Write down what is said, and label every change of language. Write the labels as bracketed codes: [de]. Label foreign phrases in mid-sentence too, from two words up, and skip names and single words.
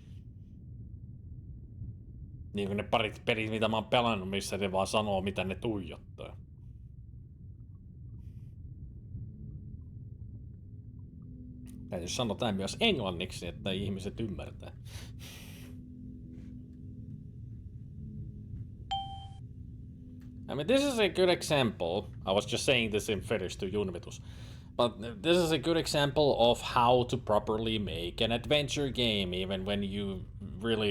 [fi] Niin kuin ne parit pelit, mitä mä oon pelannut, missä ne vaan sanoo, mitä ne tuijottaa. Täytyy sanoa tämän myös englanniksi, että ihmiset ymmärtää. [en] I mean, this is a good example. I was just saying this in Finnish to Juunivitus. But this is a good example of how to properly make an adventure game, even when you really...